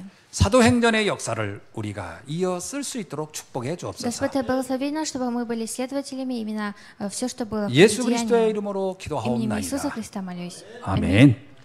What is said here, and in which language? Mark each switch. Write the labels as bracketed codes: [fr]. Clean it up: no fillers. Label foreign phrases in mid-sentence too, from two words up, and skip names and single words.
[ko] 사도행전의 역사를 우리가 이어 쓸 수 있도록 축복해 주옵소서. [ru] Господь, благослови нас, чтобы мы были следователями именно все, что было в [ko] 예수 [ru] Деяниях. [ko] 그리스도의 이름으로 [ru] Именем Иисуса [ko] 기도하옵나이다. [ru] Христа молюсь. [ko] 아멘.